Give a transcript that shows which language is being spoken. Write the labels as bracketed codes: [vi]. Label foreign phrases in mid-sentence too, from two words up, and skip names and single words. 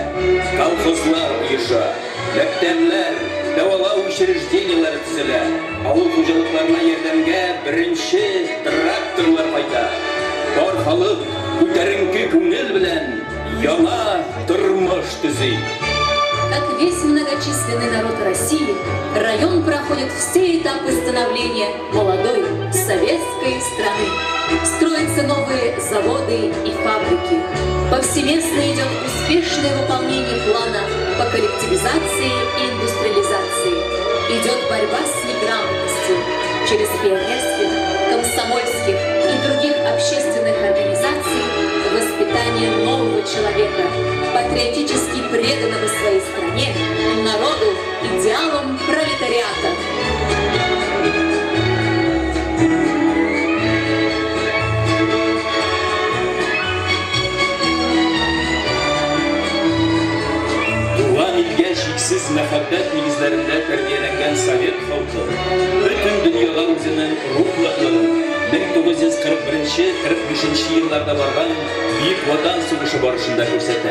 [tt] Колхозлар оеша, мәктәпләр, дәвалау учреждениеләре төзелә. Авыл хуҗалыкларына ярдәмгә беренче тракторлар кайта. Бар халык күтәренке күңел белән яңа тормыш төзи. [ru] Как весь многочисленный народ России, район проходит все этапы становления молодой советской страны. Строятся новые заводы и фабрики. Повсеместно идет успешное выполнение плана по коллективизации и индустриализации. Идет борьба с неграмотностью через пионерских, комсомольских и других общественных организаций, воспитание нового человека, патриотически преданного своей стране, народу, идеалам пролетариата. [tt] Туган илгә шиксез мәхәббәт нигезләрендә тәрбияләнгән Совет халкы бөтен дөньяга үзенең рухлыклыгын 1941-45 елларда барган Бөек Ватан сугышы барышында күрсәтә.